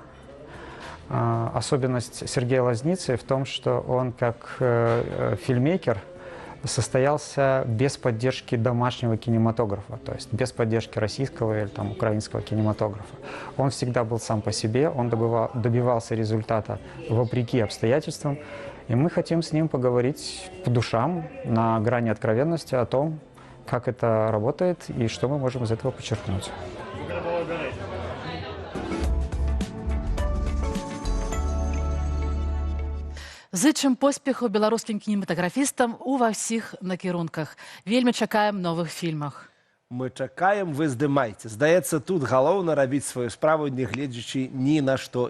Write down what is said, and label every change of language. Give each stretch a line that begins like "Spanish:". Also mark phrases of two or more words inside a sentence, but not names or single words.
Russian: Особенность Сергея Лазницы в том, что он как фильммейкер состоялся без поддержки домашнего кинематографа, то есть без поддержки российского или там, украинского кинематографа. Он всегда был сам по себе, он добивался результата вопреки обстоятельствам, и мы хотим с ним поговорить по душам, на грани откровенности о том, как это работает и что мы можем из этого подчеркнуть.
Belarusian: Зычым поспеху беларускім кінематаграфістам ува ўсіх накірунках. Вельмі чакаем новых фільмах. Мы чакаем, вы здымайце. Здаецца, тут галоўна рабіць сваю справу, не гледзячы ні на што.